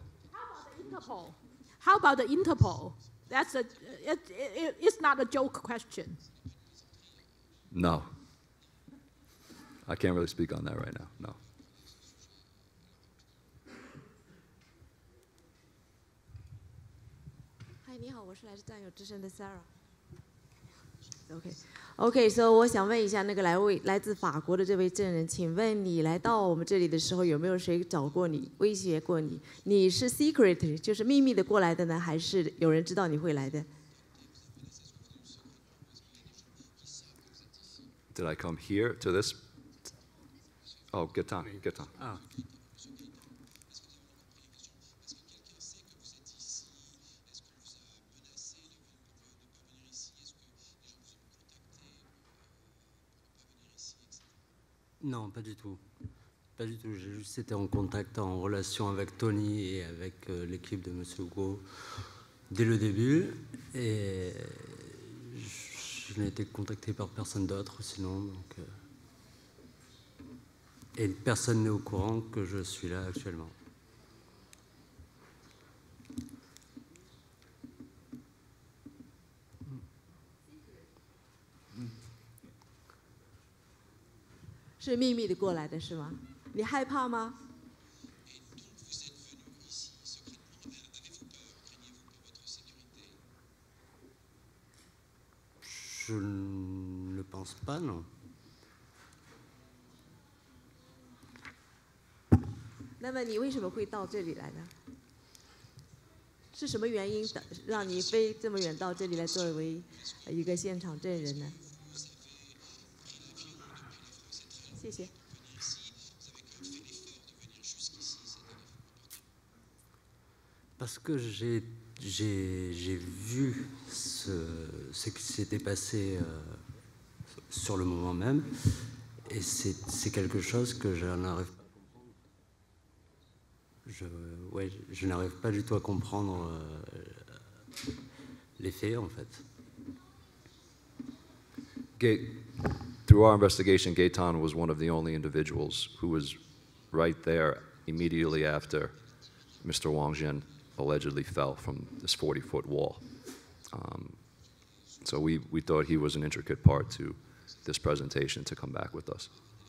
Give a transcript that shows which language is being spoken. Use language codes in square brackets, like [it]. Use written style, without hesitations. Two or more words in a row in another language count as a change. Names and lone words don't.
[en] How about the Interpol? It's not a joke question. No. I can't really speak on that right now, no. Hi, [zh] 你好，我是来自战友之声的 Sarah。 [en] OK， so [zh] 我想问一下，那个来自法国的这位证人，请问你来到我们这里的时候，有没有谁找过你、威胁过你？你是 secret， 就是秘密的过来的呢，还是有人知道你会来的？ [en] Did I come here to this? Oh, Gaetan. [fr] Ah. Non, pas du tout. Pas du tout. J'ai juste été en contact, en relation avec Tony et avec l'équipe de M. Guo dès le début. Et je n'ai été contacté par personne d'autre sinon. Donc, et personne n'est au courant que je suis là actuellement. [zh] 是秘密的过来的是吗？你害怕吗？ [fr] Je ne pense pas, non. [zh] 那么你为什么会到这里来呢？是什么原因让你飞这么远到这里来作为一个现场证人呢？谢谢。 [fr] Parce que j'ai vu ce qui s'était passé sur le moment même, et c'est quelque chose que je n'arrive pas à comprendre. Je n'arrive pas du tout à comprendre les faits, en fait. [en] Through through our investigation, Gaetan was one of the only individuals who was right there immediately after Mr. Wang Jin allegedly fell from this 40-foot wall. So we thought he was an intricate part to this presentation to come back with us.